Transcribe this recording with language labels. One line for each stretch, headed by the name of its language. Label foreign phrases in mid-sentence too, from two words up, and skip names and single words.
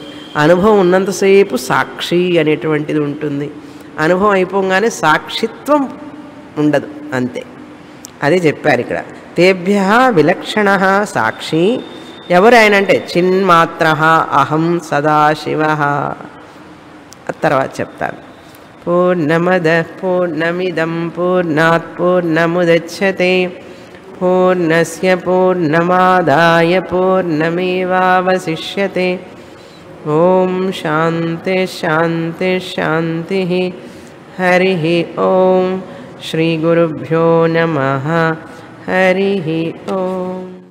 Telugu: అనుభవం ఉన్నంతసేపు సాక్షి అనేటువంటిది ఉంటుంది. అనుభవం అయిపోగానే సాక్షిత్వం ఉండదు, అంతే. అదే చెప్పారు ఇక్కడ.
Sanskrit: తేభ్య విలక్షణ సాక్షి.
Telugu: ఎవరు ఆయన అంటే
Sanskrit: చిన్మాత్ర అహం సదాశివ.
Telugu: తర్వాత చెప్తాను.
Sanskrit: పూర్ణమద పూర్ణమిదం పూర్ణాత్ పూర్ణముదచ్యతే పూర్ణస్య పూర్ణమాదాయ పూర్ణమేవావశిష్యతే. ఓం శాంతి శాంతి శాంతి. హరి ఓం. శ్రీ గురుభ్యో నమః. హరి ఓం.